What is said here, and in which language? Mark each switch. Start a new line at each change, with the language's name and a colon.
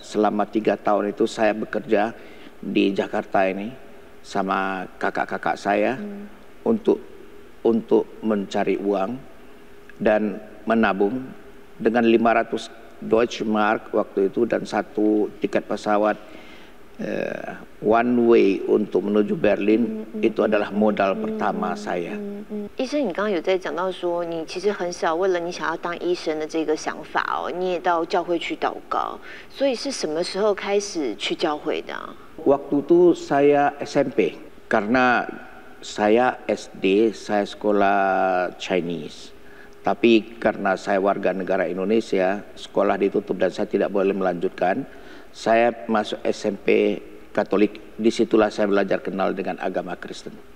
Indonesian: Selama 3 tahun itu saya bekerja di Jakarta ini sama kakak-kakak saya untuk mencari uang dan menabung dengan 500 Deutsche Mark waktu itu dan 1 tiket pesawat one way untuk menuju Berlin. Itu adalah modal pertama saya.
Chinese: 医生，你刚刚有在讲到说，你其实很小为了你想要当医生的这个想法哦，你也到教会去祷告，所以是什么时候开始去教会的啊？
Indonesian: Waktu itu saya SMP, karena saya SD, saya sekolah Chinese. Tapi karena saya warga negara Indonesia, sekolah ditutup dan saya tidak boleh melanjutkan. Saya masuk SMP Katolik, disitulah saya belajar kenal dengan agama Kristen.